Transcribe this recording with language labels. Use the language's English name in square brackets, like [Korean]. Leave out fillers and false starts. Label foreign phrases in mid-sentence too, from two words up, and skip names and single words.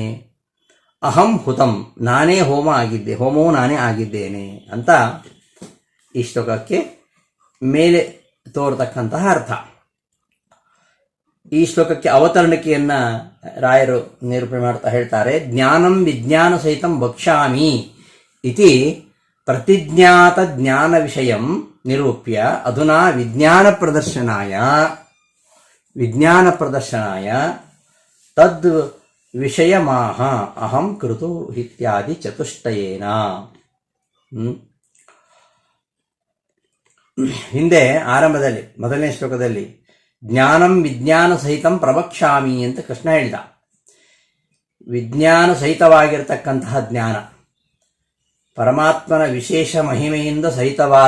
[Sanskrit] ಅಹಂ ಹುತಂ, [Kannada] ನಾನೇ ಹೋಮವೂ ನಾನೇ ಆಗಿದ್ದೇನೆ ಅಂತ ಈ ಶ್ಲೋಕಕ್ಕೆ ಮೇಲೆ ತೋರತಕ್ಕಂತಹ ಅರ್ಥ. ಈ ಶ್ಲೋಕಕ್ಕೆ ಅವತರಣಿಕೆಯನ್ನ ರಾಯರು ನಿರೂಪಣೆ ಮಾಡ್ತಾ ಹೇಳ್ತಾರೆ. [Sanskrit] ಜ್ಞಾನಂ ವಿಜ್ಞಾನ ಸಹಿತಂ ವಕ್ಷ್ಯಾಮಿ ಇತಿ ಪ್ರತಿಜ್ಞಾತ ಜ್ಞಾನ ವಿಷಯಂ ನಿರೂಪ್ಯ ಅಧುನಾ ವಿಜ್ಞಾನ ಪ್ರದರ್ಶನಾಯ ತದ್ ವಿಷಯಮಾಹ ಅಹಂ ಕೃತು ಇತ್ಯಾದಿ ಚತುಷ್ಟಯೇನ. [Kannada] ಹಿಂದೆ ಆರಂಭದಲ್ಲಿ ಮೊದಲನೇ ಶ್ಲೋಕದಲ್ಲಿ [Sanskrit] ಜ್ಞಾನಂ ವಿಜ್ಞಾನ ಸಹಿತಂ ಪ್ರವಕ್ಷ್ಯಾಮಿ [Kannada] ಅಂತ ಕೃಷ್ಣ ಹೇಳಿದ. ವಿಜ್ಞಾನ ಸಹಿತವಾಗಿರತಕ್ಕಂತಹ ಜ್ಞಾನ, ಪರಮಾತ್ಮನ ವಿಶೇಷ ಮಹಿಮೆಯಿಂದ ಸಹಿತವಾದ